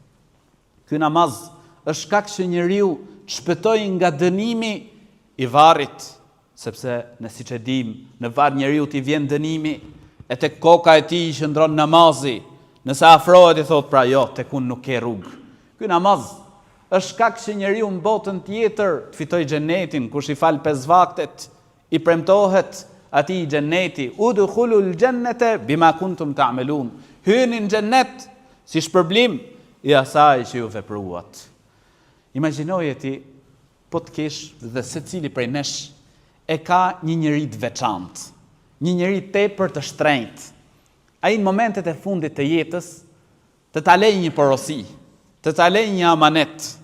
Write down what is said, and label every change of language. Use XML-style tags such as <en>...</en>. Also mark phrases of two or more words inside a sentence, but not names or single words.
<sq>Ky namaz është shkak që njeriu të shpëtojë nga dënimi i varrit, sepse ne siç e dim, në varr njeriu t'i vjen dënimi, e tek koka e tij qëndron namazi. Nëse afrohet i thot pra jo, tek unë nuk ke rrugë. Ky namaz është shkak që njeriu në botën tjetër të fitojë xhenetin, kush i fal 5 vaktet, i premtohet atij xheneti,</sq> <ar>ادخلوا الجنة بما كنتم تعملون.</ar> <sq>Hyni në xhennet si shpërblim i asaj që ju vepruat. Imagjinoje ti, po të kesh dhe secili prej nesh e ka një njeri të veçantë, një njeri tepër të shtrenjtë. Ai në momentet e fundit të jetës të ta lejë një porosi, të ta lejë një amanet.</sq>